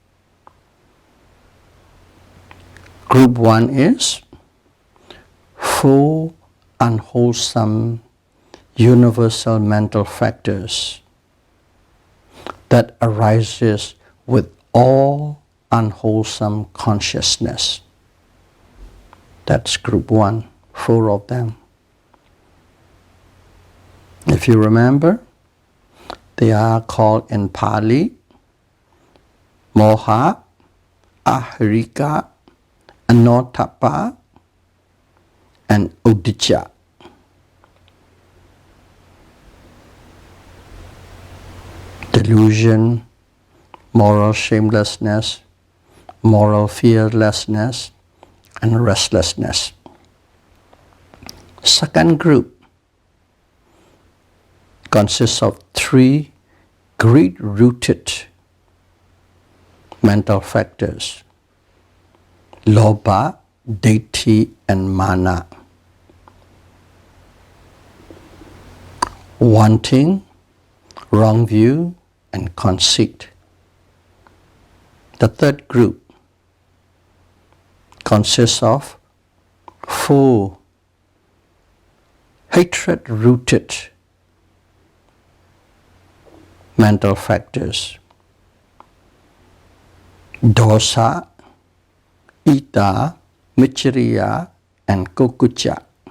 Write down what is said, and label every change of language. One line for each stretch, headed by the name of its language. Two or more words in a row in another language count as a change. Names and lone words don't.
English: Group 1 is 4 unwholesome universal mental factors that arises with all unwholesome consciousness. That's group 1, 4 of them. If you remember, they are called in Pali
Pali: moha, ahirika, anotapa,
English: and udicca. delusion, moral shamelessness, moral fearlessness, and restlessness. Second group consists of 3 greed-rooted mental factors:
Pali: lobha, ditthi,
English: and mana. Wanting, wrong view, and conceit. The third group consists of 4 hatred-rooted mental factors:
Pali: dosa, ita, michiriya,
English: and kukucha.